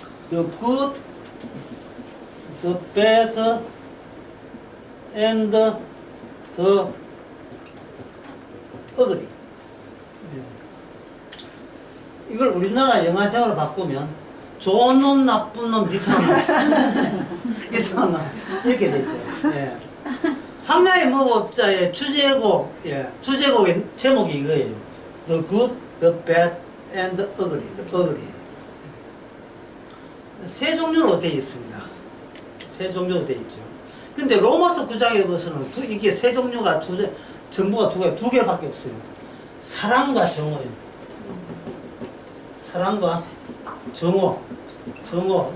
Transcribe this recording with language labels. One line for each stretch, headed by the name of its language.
English: The good, the bad, and the ugly.
Korean: 이걸 우리나라 영화적으로 바꾸면 좋은 놈, 나쁜 놈, 이상한 놈 이상한 놈 이렇게 되죠. 예. 황야의 무법자의 주제곡의 제목이 이거예요.
English: The good, the bad, and the ugly.
Korean: 세 종류로 되어 있습니다. 세 종류로 되어 있죠. 근데 로마서 9장에 보서는 이게 세 종류가 정보가 두 개밖에 없어요. 사랑과 정오예요. 사랑과 정오. 정오.